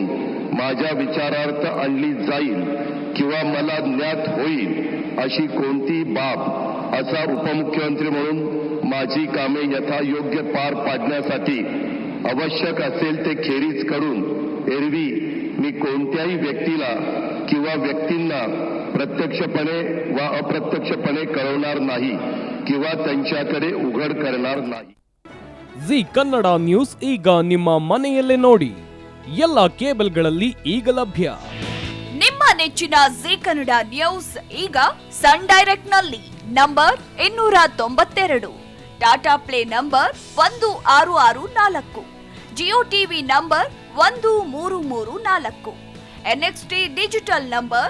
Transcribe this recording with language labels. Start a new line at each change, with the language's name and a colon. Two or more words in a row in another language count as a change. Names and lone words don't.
Marathi: माझ्या विचारार्थ आणली जाईल किंवा मला ज्ञात होईल अशी कोणतीही बाब असा उपमुख्यमंत्री म्हणून माझी कामे यथायोग्य पार पाडण्यासाठी आवश्यक असेल ते खेरीज करून एरवी मी कोणत्याही व्यक्तीला किंवा व्यक्तींना प्रत्यक्षपणे व अप्रत्यक्षपणे कळवणार नाही किंवा त्यांच्याकडे उघड करणार नाही.
Kannada: ಜಿ ಕನ್ನಡ ನ್ಯೂಸ್ ಈಗ ನಿಮ್ಮ ಮನೆಯಲ್ಲೇ ನೋಡಿ. ಎಲ್ಲ ಕೇಬಲ್ಗಳಲ್ಲಿ ಈಗ ಲಭ್ಯ. ನಿಮ್ಮ ನೆಚ್ಚಿನ ಜಿ ಕನ್ನಡ ನ್ಯೂಸ್ ಈಗ ಸನ್ ಡೈರೆಕ್ಟ್ ನಲ್ಲಿ ನಂಬರ್ 292, ಟಾಟಾ ಪ್ಲೇ ನಂಬರ್ 1664, ಜಿಯೋ ಟಿವಿ ನಂಬರ್ 1334, ಎನ್ಎಕ್ಸ್ಟಿ ಡಿಜಿಟಲ್ ನಂಬರ್